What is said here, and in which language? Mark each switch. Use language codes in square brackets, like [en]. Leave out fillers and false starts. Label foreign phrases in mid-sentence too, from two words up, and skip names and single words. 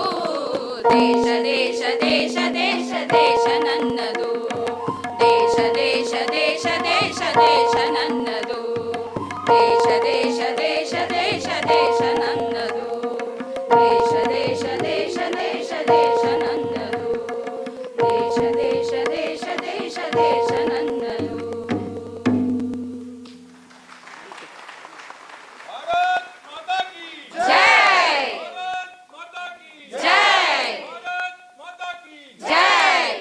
[kn] ದೇಶ ದೇಶ ದೇಶ ದೇಶ ದೇಶ ನನ್ನದು, ದೇಶ ದೇಶ ದೇಶ ದೇಶ ದೇಶ ನನ್ನದು, ದೇಶ ದೇಶ ದೇಶ ದೇಶ ದೇಶ ನನ್ನದು, ದೇಶ ದೇಶ ದೇಶ ದೇಶ ದೇಶ ನನ್ನದು, ದೇಶ ದೇಶ ದೇಶ ದೇಶ ದೇಶ ನನ್ನದು. [hi] भारत माता की ಜೈ भारत माता की ಜೈ भारत माता की ಜೈ.